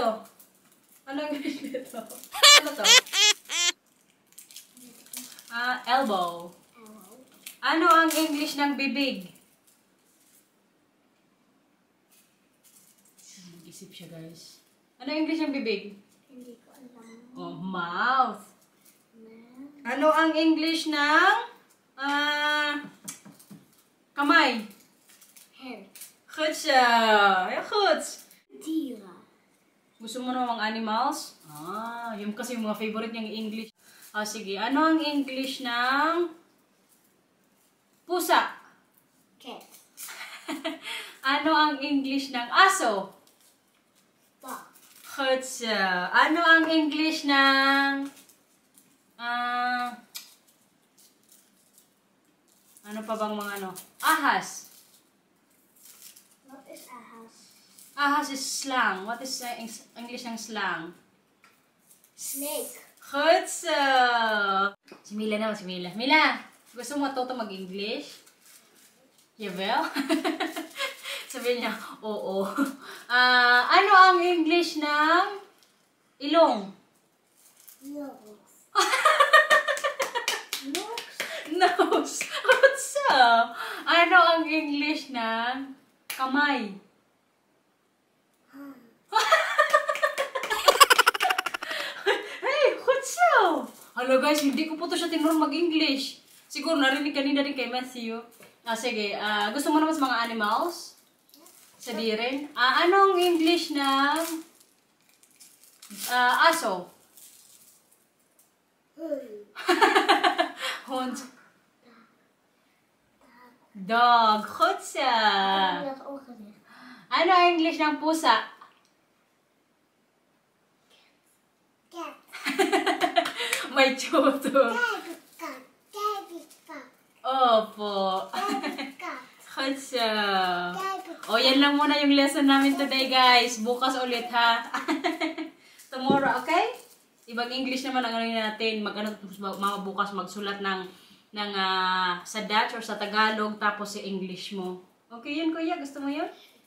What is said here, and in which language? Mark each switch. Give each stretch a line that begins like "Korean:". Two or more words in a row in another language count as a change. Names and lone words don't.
Filipino: Ano ang English nito? Ano to? Elbow.
English: Elbow.
Filipino: Ano ang English ng bibig? Nag-isip siya, guys. Ano ang English ng bibig? Hindi ko alam.
English: Oh, mouth. Mouth.
Filipino: Ano ang English ng... kamay?
English: Hand.
Dutch: Goed siya. Ja, goed. Dieren.
Filipino: Gusto mo na mga animals? Yung kasi yung mga favorite niyang English. Sige. Ano ang English ng pusa?
English: Cat.
Filipino: Ano ang English ng aso?
English: Dog.
Filipino: Goed siya. Ano ang English ng... ano pa bang mga ano? Ahas.
English: What is a house?
Dutch: Ahas is slang.
English: What is English ng slang? Snake.
Dutch: Goed zo.
Filipino: Si Mila naman, si Mila. Mila, gusto mo matuto mag-English? Jawel? Sabi niya, oo. Ano ang English ng ilong?
English: Nose. Nose. Nose.
Dutch: Goed zo.
Filipino: Ano ang English ng kamay?
Dutch: Hey, goed zo.
Filipino: Hello guys, hindi ko po to siya tinuro mag-English. Siguro narinig kanina din kay Matthew. Sige, gusto mo naman sa mga animals? Sabi rin. Anong English ng aso?
German: Hund.
English: Dog.
Dutch: Goed zo. Ik heb dat ook gezegd.
Filipino: Ano ang English ng pusa?
English: Cat.
Filipino: May tuto.
English: Cat. Cat.
Filipino: Opo.
English: Cat.
Dutch: Goed zo.
Filipino: O, yan lang muna yung lesson namin today, guys. Bukas ulit, ha? Tomorrow, okay? Ibang English naman ang ano natin. Mga bukas magsulat sa Dutch or sa Tagalog, tapos si English mo. Okay yun, kuya? Gusto mo yun?